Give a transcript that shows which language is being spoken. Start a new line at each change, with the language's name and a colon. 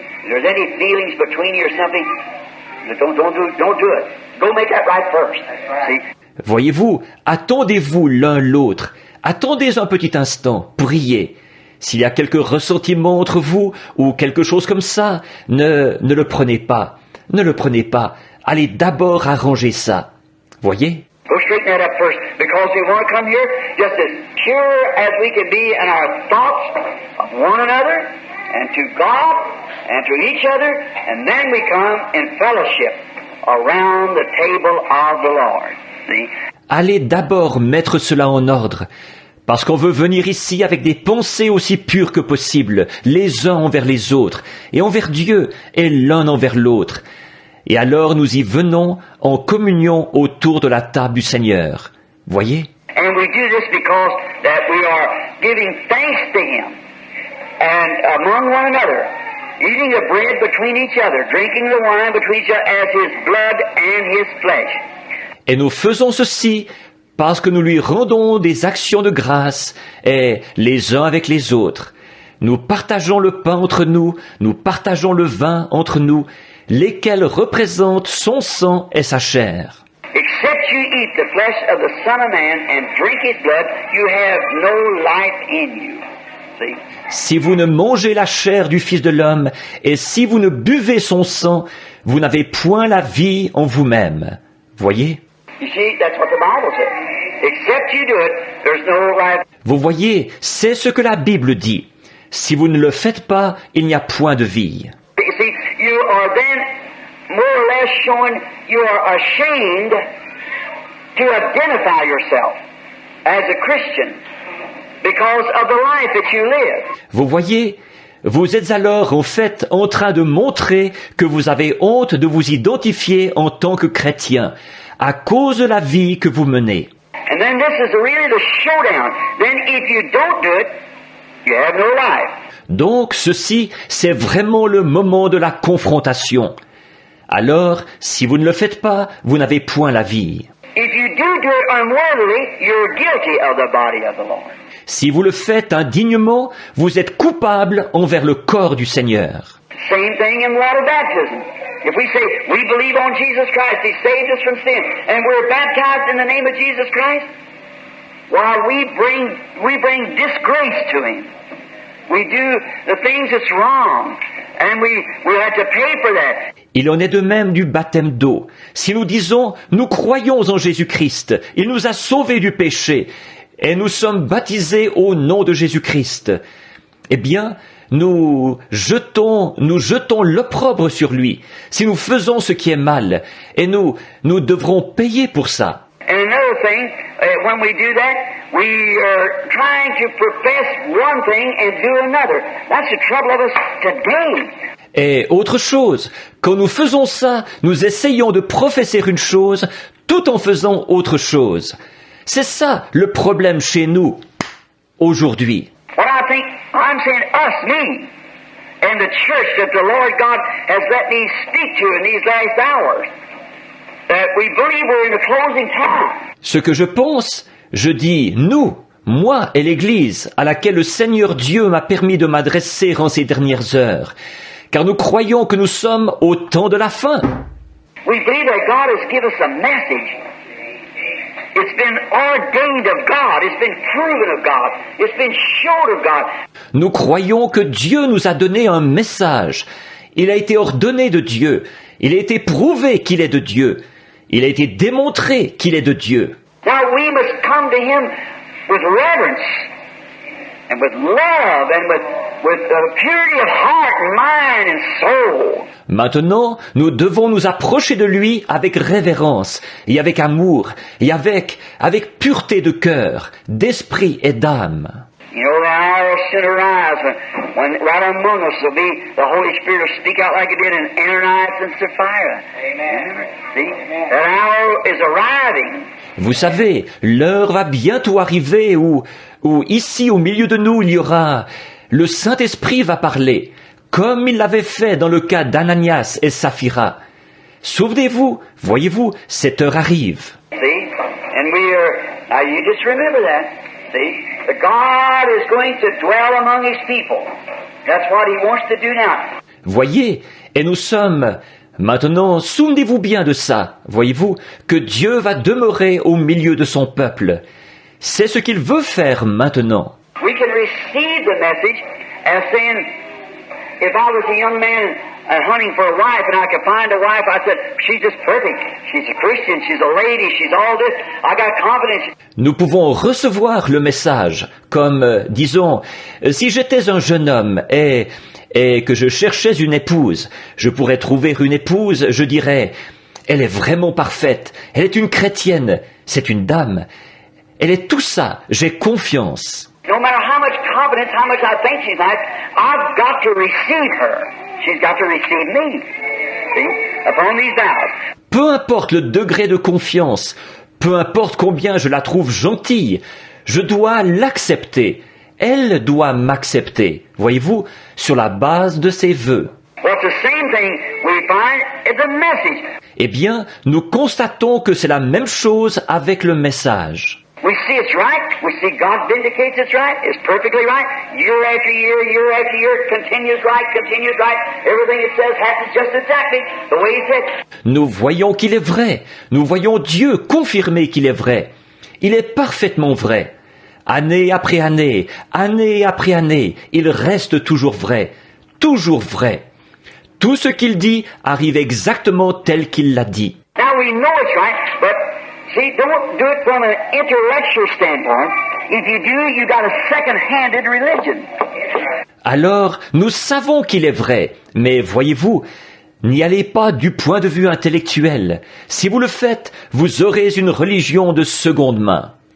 English: If there's any feelings between you or something, don't do it. Go make that right first. See?
French: Voyez-vous, attendez-vous l'un l'autre. Attendez un petit instant, priez. S'il y a quelques ressentiments entre vous ou quelque chose comme ça, ne le prenez pas. Ne le prenez pas. Allez d'abord arranger ça. Voyez?
English: Go straighten that up first, because we want to come here just as pure as we can be in our thoughts of one another, and to God, and to each other, and then we come in fellowship around the table of the Lord. See?
French: Allez d'abord mettre cela en ordre, parce qu'on veut venir ici avec des pensées aussi pures que possible, les uns envers les autres, et envers Dieu, et l'un envers l'autre. Et alors nous y venons en communion autour de la table du Seigneur. Voyez?
English: And we do this because that we are giving thanks to Him, and among one another, eating the bread between each other, drinking the wine between each other as His blood and His flesh.
French: Et nous faisons ceci parce que nous lui rendons des actions de grâce, et les uns avec les autres. Nous partageons le pain entre nous, nous partageons le vin entre nous, lesquels représentent son sang et sa chair.
English: Except you eat the flesh of the Son of Man and drink His blood, you have no life in you. See?
French: Si vous ne mangez la chair du Fils de l'homme, et si vous ne buvez son sang, vous n'avez point la vie en vous-même. Voyez?
English: You see, that's what the Bible says. Except you do it, there's no life.
French: Vous voyez, c'est ce que la Bible dit. Si vous ne le faites pas, il n'y a point de vie.
English: You see, you are then more or less showing you are ashamed to identify yourself as a Christian because of the life that you live.
French: Vous voyez, vous êtes alors en fait en train de montrer que vous avez honte de vous identifier en tant que chrétien, à cause de la vie que vous menez.
English: And then this is really the showdown. Then if you don't do it, you have no life.
French: Donc ceci, c'est vraiment le moment de la confrontation. Alors, si vous ne le faites pas, vous n'avez point la vie.
English: If you do it unworthily, you're guilty of the body of the Lord.
French: Si vous le faites indignement, vous êtes coupable envers le corps du Seigneur.
English: Same thing in water baptism. If we say we believe on Jesus Christ, He saved us from sin, and we're baptized in the name of Jesus Christ, while we bring disgrace to Him. We do the things that's wrong, and we have to pay for that.
French: Il en est de même du baptême d'eau. Si nous disons « Nous croyons en Jésus-Christ, il nous a sauvés du péché, et nous sommes baptisés au nom de Jésus-Christ », eh bien, nous jetons l'opprobre sur lui. Si nous faisons ce qui est mal, et nous devrons payer pour ça.
English: And another thing, when we do that, we are trying to profess one thing and do another. That's the trouble of us today.
French: Et autre chose, quand nous faisons ça, nous essayons de professer une chose tout en faisant autre chose. C'est ça le problème chez nous, aujourd'hui.
English: What I think, I'm saying us, me, and the church that the Lord God has let me speak to in these last hours. That we believe we're in the closing time.
French: Ce que je pense, je dis nous, moi et l'Église à laquelle le Seigneur Dieu m'a permis de m'adresser en ces dernières heures, car nous croyons que nous sommes au temps de la fin.
English: We believe that God has given us a message. It's been ordained of God. It's been proven of God. It's been showed of God.
French: Nous croyons que Dieu nous a donné un message. Il a été ordonné de Dieu. Il a été prouvé qu'il est de Dieu. Il a été démontré qu'il est de Dieu.
English: Now we must come to Him with reverence and with love and with purity of heart and mind and soul.
French: Maintenant, nous devons nous approcher de lui avec révérence et avec amour et avec pureté de cœur, d'esprit et d'âme.
English: You know, the hour will soon arise when right among us will be the Holy Spirit will speak out like it did in Ananias and Sapphira. Amen. See? That hour is arriving.
French: Vous savez, l'heure va bientôt arriver où ici au milieu de nous il y aura, le Saint-Esprit va parler, comme il l'avait fait dans le cas d'Ananias et Saphira. Souvenez-vous, voyez-vous, cette heure arrive.
English: See? And now you just remember that. See? That God is going to dwell among His people. That's what He wants to do now.
French: Voyez, et nous sommes... Maintenant, souvenez-vous bien de ça, voyez-vous, que Dieu va demeurer au milieu de son peuple. C'est ce qu'il veut faire maintenant.
English: we can receive the message as saying, if I was a young man hunting for a wife and I could find a wife, I said, she's just perfect. She's a Christian, she's a lady, she's all this. I got confidence.
French: Nous pouvons recevoir le message comme, disons, si j'étais un jeune homme et que je cherchais une épouse, je pourrais trouver une épouse, je dirais, elle est vraiment parfaite, elle est une chrétienne, c'est une dame, elle est tout ça, j'ai confiance.
English: No matter how much confidence, how much I think she's nice, I've got to receive her. She's got to receive me. See? Upon these vows.
French: Peu importe le degré de confiance, peu importe combien je la trouve gentille, je dois l'accepter. Elle doit m'accepter, voyez-vous, sur la base de ses vœux.
English: Well, it's the same thing we find in the message.
French: Eh bien, nous constatons que c'est la même chose avec le message.
English: We see it's right. We see God vindicates it's right. It's perfectly right. Year after year, year after year, it continues right. Everything it says happens just exactly the way He said.
French: Nous voyons qu'il est vrai. Nous voyons Dieu confirmer qu'il est vrai. Il est parfaitement vrai. Année après année, année après année, il reste toujours vrai. Toujours vrai. Tout ce qu'il dit arrive exactement tel qu'il l'a dit.
English: Now we know it's right, but see, don't do it from an intellectual standpoint. If you do, you got a second-handed religion.
French: Alors, nous savons qu'il est vrai, mais voyez-vous, n'y allez pas du point de vue intellectuel. Si vous le faites, vous aurez une religion de seconde main.